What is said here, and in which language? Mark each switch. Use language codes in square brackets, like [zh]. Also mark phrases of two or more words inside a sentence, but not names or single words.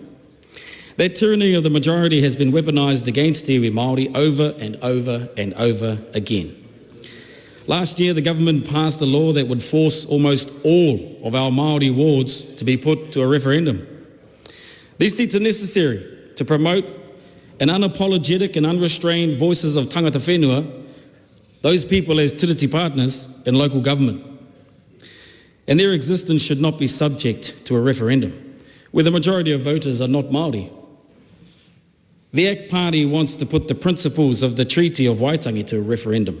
[en] That tyranny of the majority has been weaponised against Tiwi Māori over and over and over again. Last year, the government passed a law that would force almost all of our Māori wards to be put to a referendum. These seats are necessary to promote an unapologetic and unrestrained voices of [mi] tangata whenua, [en] those people as tiriti partners in local government. And their existence should not be subject to a referendum, where the majority of voters are not Māori. The ACT Party wants to put the principles of the Treaty of Waitangi to a referendum.